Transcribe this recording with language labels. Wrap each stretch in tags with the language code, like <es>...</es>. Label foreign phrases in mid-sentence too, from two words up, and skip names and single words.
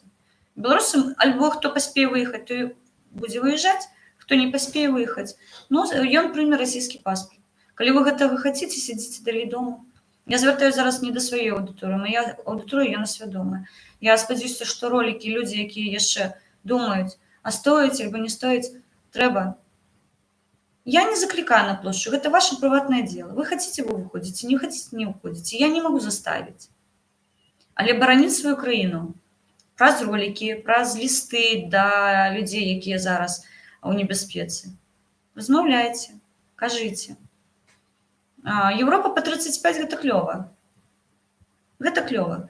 <be>Беларусам альбо хто паспее выехаць, то будзе выязджаць, хто не паспее выехаць, ну, ён прыме расійскі паспорт. Калі вы гэтага хаціце, сядзіце далей дома. Я звяртаю зараз не да сваёй аўдыторыі, мая аўдыторыя, яна свядомая. Я спадзяюся, што ролікі, людзі, якія яшчэ думаюць, а стоіць альбо не стоіць, трэба.</be> <ru>Я не закликаю на площадь, это ваше приватное дело. Вы хотите, вы выходите, не хотите, не уходите. Я не могу заставить.</ru> <be>Але бараніць сваю краіну праз ролики, праз листы да людей, якія зараз у небяспецы. Размаўляйте, кажите. Европа по 35 гэта клёва. Гэта клёва.</be>